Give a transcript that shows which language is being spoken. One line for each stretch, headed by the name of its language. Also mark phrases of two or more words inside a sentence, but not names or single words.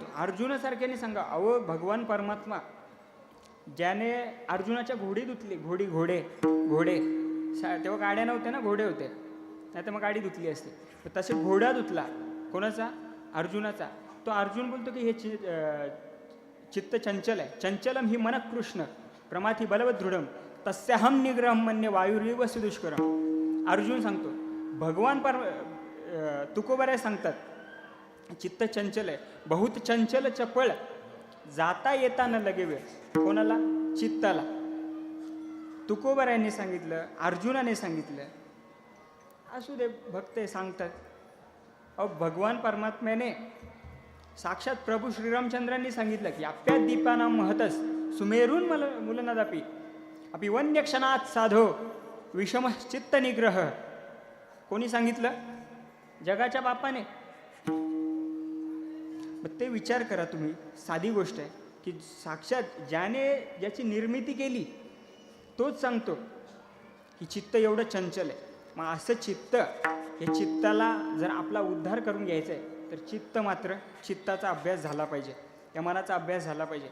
Marathi: अर्जुनासारख्याने सांगा. अहो भगवान परमात्मा ज्याने अर्जुनाच्या घोडी धुतली, घोडे तेव्हा गाड्या नव्हत्या ना, घोडे होते, नाही तर मग गाडी धुतली असते. तसे घोडा धुतला कोणाचा? अर्जुनाचा. तो अर्जुन बोलतो की हे चित्त चंचल आहे.
Sanskrit: चंचलम ही मन कृष्ण प्रमाथी बलवत दृढम तस्याहम निग्रहम मन्य वायुर्व सुदुष्करम.
Marathi: अर्जुन सांगतो. भगवान तुकोबराय सांगतात चित्त चंचल आहे, बहुत चंचल चपळ, जाता येता न लगे वेळ. कोणाला? चित्ताला. तुकोबरायांनी सांगितलं, अर्जुनाने सांगितलं. असू दे, भक्त सांगतात. अहो भगवान परमात्म्याने साक्षात प्रभू श्रीरामचंद्रांनी सांगितलं की
Sanskrit: अप्यात दीपानां महतस सुमेरून मुलनदापी अपि वन्य क्षणात साधो विषम चित्त निग्रह.
Marathi: कोणी सांगितलं? जगाच्या बापाने. मग ते विचार करा तुम्ही. साधी गोष्ट आहे की साक्षात ज्याने ज्याची निर्मिती केली तोच सांगतो की चित्त एवढं चंचल आहे. मग असं चित्त, हे चित्ताला जर आपला उद्धार करून घ्यायचा आहे तर चित्ताचा अभ्यास झाला पाहिजे, या मनाचा अभ्यास झाला पाहिजे.